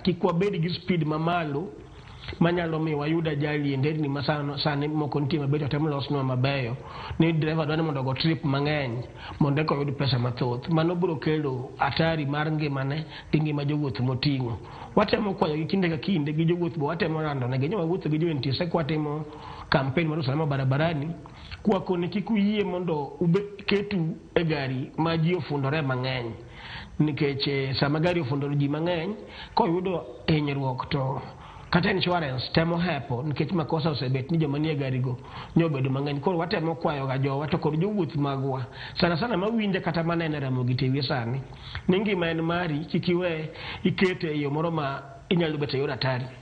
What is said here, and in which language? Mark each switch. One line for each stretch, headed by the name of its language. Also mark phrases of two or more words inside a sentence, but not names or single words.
Luo (Kenya and Tanzania): Kik wabed gi speed mamalo manyalo miyo wayuda jali e nderni ma sani moko nitie mabedo temo losnwa mabeyo ni driver dwani mondo go trip mang'eny mondo eko yud pesa mathoth. Mano biro kelo atari mar ngimane gi ngima jowuoth moting'o. Watemo kwayogi kinde ka kinde gi jowuoth bo watemo randonegi joma wuotho gi jo NTSA kwatimo campaign mar
Swahili: usalama barabarani
Luo (Kenya and Tanzania): kwakoni kik uyie mondo ketu e gari ma ji ofundore mang'eny, nikech sama gari ofundore ji mang'eny koyudo hinyruok to kata insurance temo hepo nikech makosa osebet ni joma nie gari go nyobedo mang'eny. Koro watemo kwayo ga jowa to kod jowuoth magwa sana mawinje kata manene ramo gi tewi sani ni ngima en mari, kik iwe ikete e yo moro ma inyalo bet e yor atari.